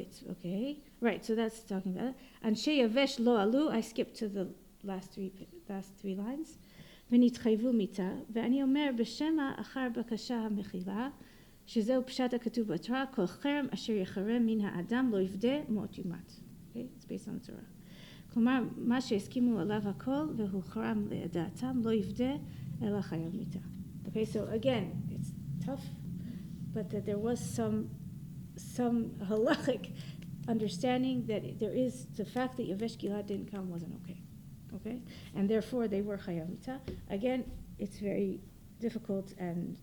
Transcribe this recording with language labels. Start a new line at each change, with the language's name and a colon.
English: Okay. Right, so that's talking about it.
Hebrew: Anshe Yavesh lo alu,
English: I skipped to the last three lines.
Hebrew: ונתחייבו מיתה, ואני אומר בשמה אחר בקשה המחילה, שזהו פשט הכתוב בתורה, כל חרם אשר יחרם מן האדם לא יפדה מות יומת.
English: Okay, it's based on the Torah.
Hebrew: כלומר, מה שהסכימו עליו הכל, והוא חרם לדעתם, לא יפדה, אלא חייב מיתה.
English: Okay, so again, it's tough, but that there was some halachic understanding that there is the fact that Yavesh Gilad didn't come wasn't okay, and therefore they were chayav mitah. Again, it's very difficult, and